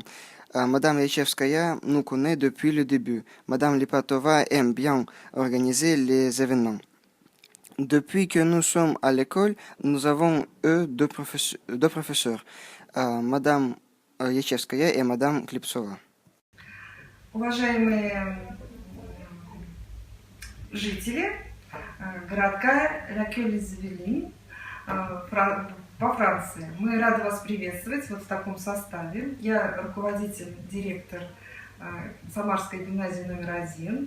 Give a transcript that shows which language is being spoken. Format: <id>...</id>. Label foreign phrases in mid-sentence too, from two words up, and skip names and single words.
<fr>Madame Yachevskaya nous connaît depuis le début. Madame Lipatova aime bien organiser les événements. Depuis que nous sommes à l'école, nous avons eu deux professeurs, Madame Yachevskaya et Madame Klipsova.</fr> <ru>Уважаемые жители городка Ля-Кёль-Извелин во Франции. Мы рады вас приветствовать вот в таком составе. Я руководитель, директор Самарской гимназии номер 1.</ru>